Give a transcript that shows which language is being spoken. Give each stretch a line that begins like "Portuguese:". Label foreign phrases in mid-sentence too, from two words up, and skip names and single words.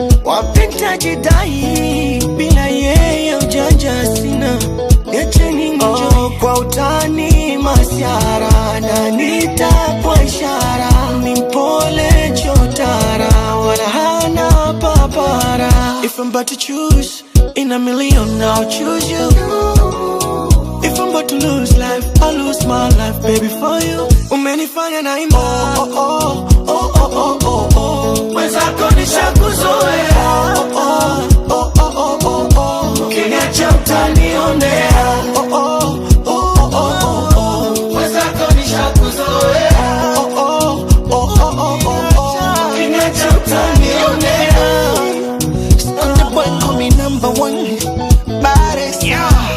Swahili: Wapenda jidai, bila yeye ujanja sina. Niacheni nijoy. Oh, kwa utani masiara, na nita kwa ishara. Ni mpole chotara, wala hana papara.
English: If I'm about to choose in a million, I'll choose you. If I'm about to lose life, I'll lose my life, baby, for you.
Swahili: Umenifanya naimba. Oh, oh, oh, oh, oh, oh, oh, oh. Mwenzako nishakuzoea. Oh, oh, oh, oh, oh, oh, oh. Ukiniacha utanionea. Oh, oh, oh, oh, oh, oh, oh. Mwenzako nishakuzoea. Oh, oh, oh, oh, oh, oh, oh. Ukiniacha utanionea.
English: Konde boy, call me number one. Baddest. Yeah.